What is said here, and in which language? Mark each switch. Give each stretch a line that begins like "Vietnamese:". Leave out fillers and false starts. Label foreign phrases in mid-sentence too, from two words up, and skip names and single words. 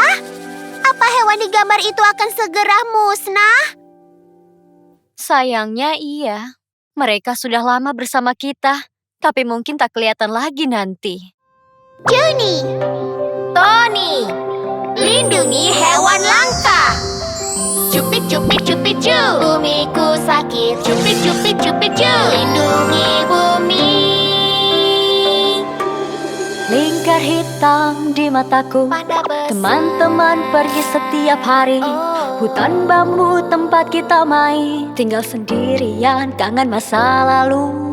Indonesian: Apa hewan di gambar itu akan segera musnah? Sayangnya iya. Mereka sudah lama bersama kita, tapi mungkin tak kelihatan lagi nanti. Juni, Tony, lindungi hewan langka. Cupit, cupit, cupit, cu. Bumiku sakit. Cupit, cupit, cupit, cu. Lindungi bumi. Lingkar hitam di mataku. panda besar. Teman-teman pergi setiap hari. Oh. Hutan bambu tempat kita main. Tinggal sendirian, kangen masa lalu.